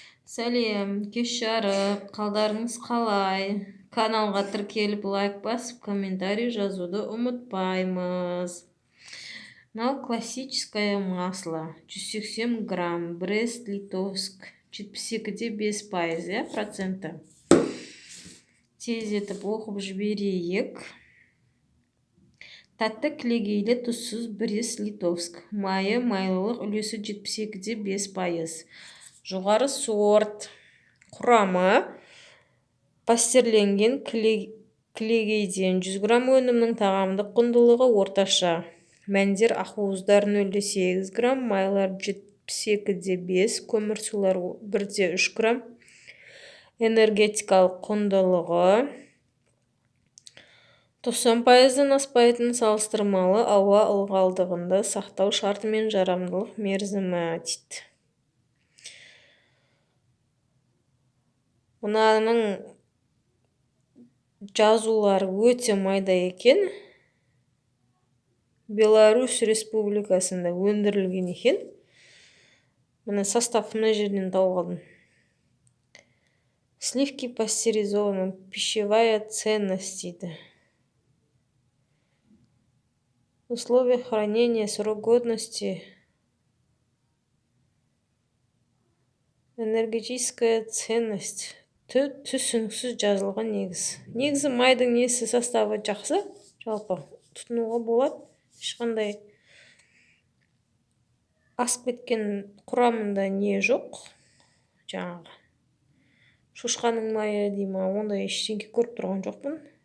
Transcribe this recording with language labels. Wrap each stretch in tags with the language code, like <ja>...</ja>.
<kk>Сәлем, кеш жарық, қалдарыңыз қалай? Каналға тіркеліп лайк басып, комментарий жазуды ұмытпаймыз.</kk> <ru>Мынау классическое масло 180 грамм, Брест-Литовск 72,5%, проценті.</ru> <kk>Тез етіп оқып жіберейік. Тәтті кілегейлі тұзсыз Брест-Литовск. Майы майлылық үлесі 72,5%. Жоғары сорт. Құрамы: пастерленген кілегейден 100 грамм өнімнің тағамдық құндылығы орташа. Мәндер: ақуыздар 0,8 грамм, майлар 72,5, көмірсулар 1,3 грамм. Энергетикалық құндылығы 90%-ден аспайтын салыстырмалы ауа ылғалдығында сақтау шартымен жарамдылық мерзімі дейді. Мынаның жазулары өте майда екен. Беларусь Республикасында өндірілген екен. Мына состав мына жерден тауып алдым.</kk> <ru>Сливки пастеризованы, пищевая ценность дейді. Условия хранения, срок годности, энергетическая ценность.</ru> <kk>Түсініксіз жазылған негізі майдың несі составы жақсы, жалпы тұтынуға болады. Ешқандай асып кеткен құрамында не жоқ. Жаңағы шошқаның майы дейма, ондай ештеңке көріп тұрған жоқпын.</kk>